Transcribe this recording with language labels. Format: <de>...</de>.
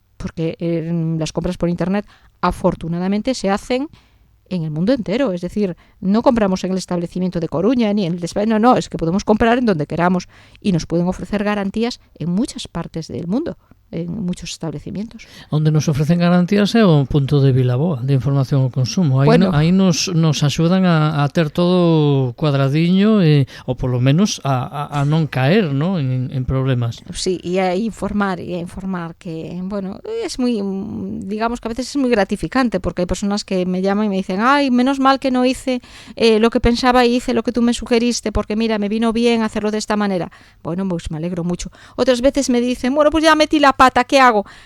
<es>porque las compras por internet afortunadamente se hacen en el mundo entero, es decir, no compramos en el establecimiento de Coruña ni en el de España, no, es que podemos comprar en donde queramos y nos pueden ofrecer garantías en muchas partes del mundo, en muchos establecimientos.</es> <gl>Onde nos ofrecen garantías é o punto de Vilaboa de información ao consumo. Aí nos axudan a ter todo cuadradiño ou polo menos a non caer, ¿no? en problemas.</gl> <es>Sí, y a informar que, bueno, es muy, digamos que a veces es muy gratificante porque hay personas que me llaman y me dicen, ay, menos mal que no hice lo que pensaba y hice lo que tú me sugeriste porque mira, me vino bien hacerlo de esta manera. Bueno, pues me alegro mucho. Otras veces me dicen, bueno, pues ya metí la pata, ¿qué hago?</es>